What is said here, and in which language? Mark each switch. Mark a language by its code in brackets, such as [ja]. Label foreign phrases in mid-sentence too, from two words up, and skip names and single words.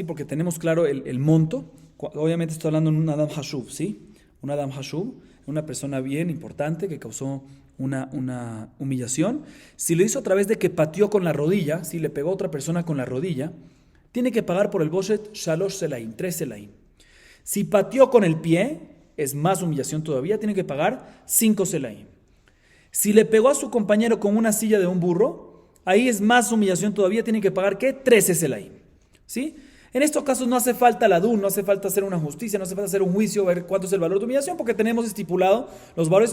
[es] Porque tenemos claro el monto. Obviamente estoy hablando de un [he] אדם חשוב, [es] ¿sí? Un [he] אדם חשוב, [es] una persona bien importante que causó una humillación. Si lo hizo a través de que pateó con la rodilla, si le pegó a otra persona con la rodilla, tiene que pagar por el [he] בושת שלוש סלעים, [es] 3 selaim. Si pateó con el pie, es más humillación todavía, tiene que pagar 5 selaim. Si le pegó a su compañero con una silla de un burro, ahí es más humillación todavía, tiene que pagar, ¿qué? 13 selaim. ¿Sí? En estos casos no hace falta la DUN, no hace falta hacer una justicia, no hace falta hacer un juicio, ver cuánto es el valor de humillación, porque tenemos estipulado los valores.